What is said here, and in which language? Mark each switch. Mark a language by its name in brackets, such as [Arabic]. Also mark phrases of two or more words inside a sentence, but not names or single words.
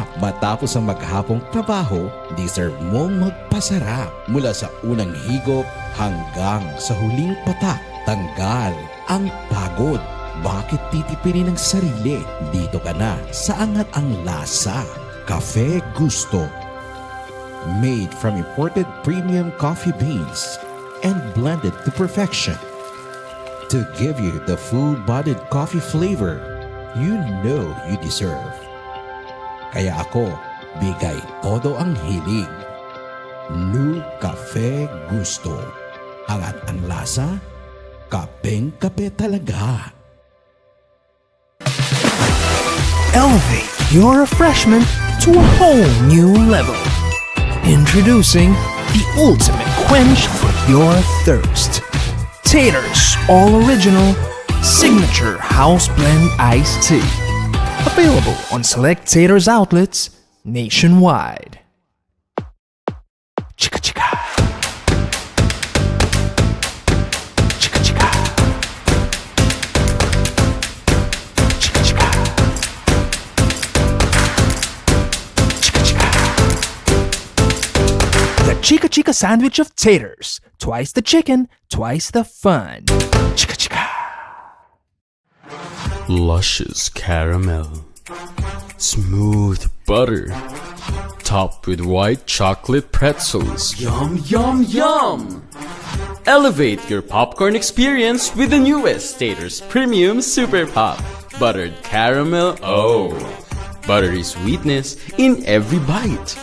[Filipino] Matapos ang maghapong trabaho, deserve mong magpasarap. Mula sa unang higop hanggang sa huling patak, tanggal ang pagod. Bakit titipirin ng sarili? Dito ka na sa angat ang lasa. Cafe Gusto. [English] Made from imported premium coffee beans and blended to perfection to give you the full-bodied coffee flavor you know you deserve. [Filipino] Kaya ako, bigay todo ang hilig. New Cafe Gusto. Angat ang lasa, kapeng-kape talaga. [English] Elevate your refreshment to a whole new level. Introducing the ultimate quench for your thirst. Taters All Original Signature House Blend Iced Tea. Available on select Taters outlets nationwide. Chika chika. Chika chika. Chika chika. Chika chika. The Chika Chika sandwich of taters. Twice the chicken, twice the fun. Chika chika. Luscious caramel, smooth butter, topped with white chocolate pretzels. Yum, yum, yum! Elevate your popcorn experience with the newest Taters Premium Super Pop. Buttered caramel, oh, buttery sweetness in every bite.